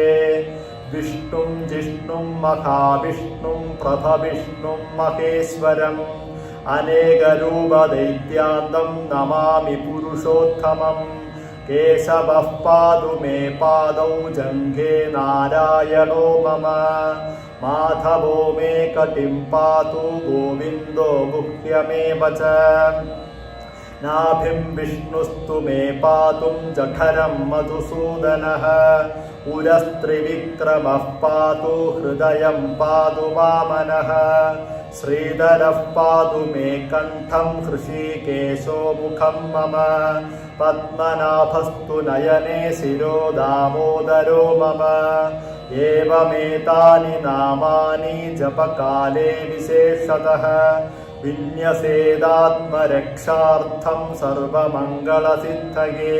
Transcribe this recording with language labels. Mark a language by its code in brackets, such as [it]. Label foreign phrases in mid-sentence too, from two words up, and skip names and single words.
[sa] വിഷ്ണും ജിഷ്ണും മഹാവിഷ്ണും പ്രഭവിഷ്ണും മഹേശ്വരം അനേകരൂപദൈത്യാന്തം നമാമി പുരുഷോത്തമം. കേശവഃ പാതു മേ പാദൗ ജംഘേ നാരായണോ മമ. മാധവോ മേ കടിം പാതു ഗോവിന്ദോ ഗുഹ്യമേവ ച. नाभिं विष्णुस्तु मे पातुं जठरं मधुसूदनः उरस्त्रिविक्रमः पातु हृदयं पातु वामनः श्रीधरः पातु मे कण्ठं हृषीकेशो मुखं मम पद्मनाभस्तु नयने शिरो दामोदरो मम एवमेतानि नामानि जपकाले विशेषतः विन्यसेदात्मरक्षार्थं सर्वमङ्गलसिद्धये।